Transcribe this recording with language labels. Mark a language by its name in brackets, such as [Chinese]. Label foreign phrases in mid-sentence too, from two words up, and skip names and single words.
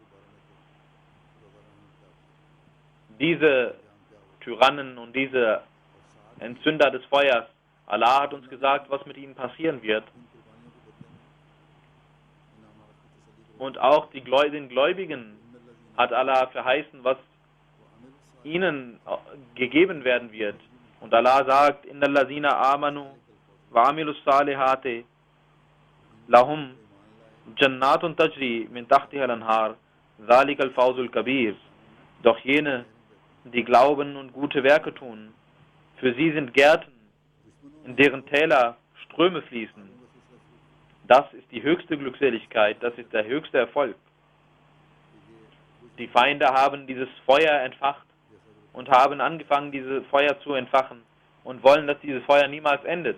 [German] Diese Tyrannen und diese Entzünder des Feuers, Allah hat uns gesagt, was mit ihnen passieren wird. Und auch den Gläubigen hat Allah verheißen, was ihnen gegeben werden wird. Und Allah sagt, [Arabic] إن الذين آمنوا وعملوا الصالحات لهم جنات تجري من تحتها الأنهار ذلك الفوز الكبير. [German] Doch jene, die glauben und gute Werke tun, für sie sind Gärten, in deren Täler Ströme fließen. Das ist die höchste Glückseligkeit, das ist der höchste Erfolg. Die Feinde haben dieses Feuer entfacht und haben angefangen, dieses Feuer zu entfachen und wollen, dass dieses Feuer niemals endet.